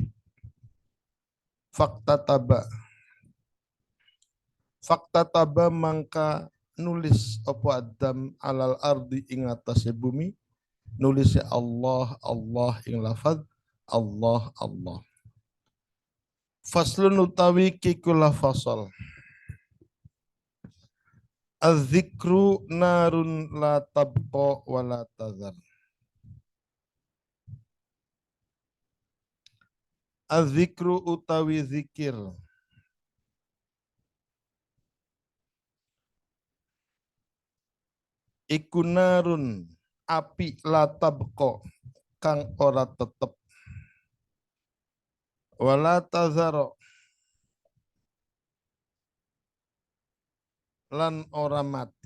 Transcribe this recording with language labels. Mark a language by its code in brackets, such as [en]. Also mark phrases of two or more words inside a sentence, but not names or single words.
[jv] Fakta taba mangka nulis apa adam [ar] على الأرض [jv] ing atase bumi nulis Allah Allah ing lafaz Allah Allah. Faslun utawi kikula fasal. [ar] الذكر نار لا تبقى ولا تذر. [jv] Az-zikru utawi zikir. Iku narun api [ar] لا تبقى [jv] kang ora tetep. [ar] ولا تذر [jv] lan ora mati.